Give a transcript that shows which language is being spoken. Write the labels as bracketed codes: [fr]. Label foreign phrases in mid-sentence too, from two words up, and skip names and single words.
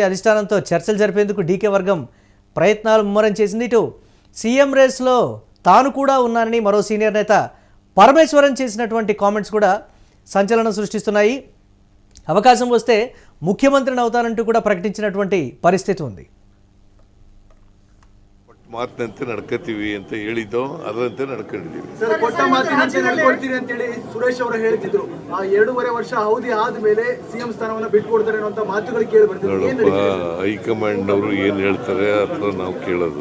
[te] అధిష్టానంతో చర్చలు జరిపేందుకు డీకే వర్గం ప్రయత్నాలు ముమ్మరం చేసింది. ఇటు సీఎం రేస్లో తాను కూడా ఉన్నానని మరో సీనియర్ నేత పరమేశ్వరన్ చేసినటువంటి కామెంట్స్ కూడా సంచలనం సృష్టిస్తున్నాయి. అవకాశం వస్తే ముఖ్యమంత్రిని అవుతానంటూ కూడా ప్రకటించినటువంటి పరిస్థితి ఉంది. [kn] ಮಾತಿನಂತೆ ನಡ್ಕೋತೀವಿ ಅಂತ ಹೇಳಿದ್ದೋ ಅದರಂತೆ ನಡ್ಕೊಂಡಿದ್ದೀವಿ. ಸರ್, ಕೊಟ್ಟ ಮಾತಿನಂತೆ ನಡ್ಕೊಳ್ತೀರಿ ಅಂತ ಹೇಳಿ ಸುರೇಶ್ ಅವರು ಹೇಳ್ತಿದ್ರು. 2.5 ವರ್ಷ ಅವಧಿ ಆದ್ಮೇಲೆ ಸಿಎಂ ಸ್ಥಾನವನ್ನ ಬಿಟ್ಕೊಡ್ತಾರೆ ಅನ್ನೋ ಮಾತುಗಳು ಕೇಳಿ ಬರ್ತಿದೆ. ನೋಡಪ್ಪ, ಹೈಕಮಾಂಡ್ನವರು ಏನು ಹೇಳ್ತಾರೆ ಅಥವಾ ನಾವು ಕೇಳೋದು.